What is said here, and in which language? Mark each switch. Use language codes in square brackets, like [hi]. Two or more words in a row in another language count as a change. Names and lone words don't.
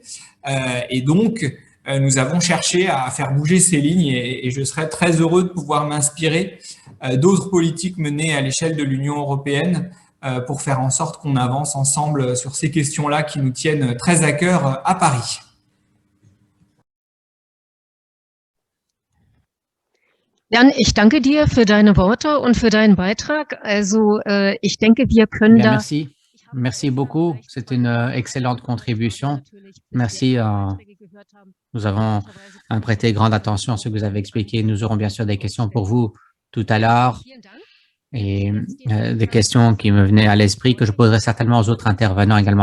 [fr] Et donc, nous avons cherché à faire bouger ces lignes et je serais très heureux de pouvoir m'inspirer d'autres politiques menées à l'échelle de l'Union européenne pour faire en sorte qu'on avance ensemble sur ces questions-là qui nous tiennent très à cœur à Paris. [de] Jan, ich danke dir für deine Worte und für deinen Beitrag. Also, ich denke, wir können [fr] Bien, [de] da. [fr] merci. Merci beaucoup. C'est une excellente contribution. Merci. Nous avons prêté grande attention à ce que vous avez expliqué. Nous aurons bien sûr des questions pour vous tout à l'heure et des questions qui me venaient à l'esprit que je poserai certainement aux autres intervenants également.